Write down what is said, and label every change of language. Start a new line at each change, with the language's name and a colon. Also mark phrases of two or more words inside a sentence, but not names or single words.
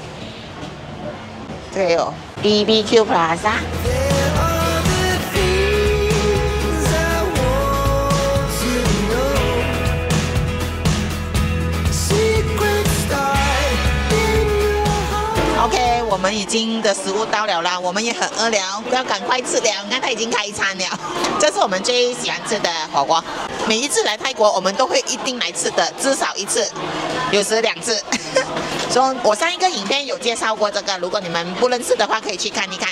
Chinese: 這個有 BBQ Plaza。OK， 我們已經的食物到了啦，我們也很餓了，要趕快吃了。你看它已經開餐了，這是我們最喜歡吃的火鍋。每一次來泰國，我們都會一定來吃的，至少一次，有時2次。所以我上一個影片有介紹過這個，如果你們不認識的話，可以去看一看。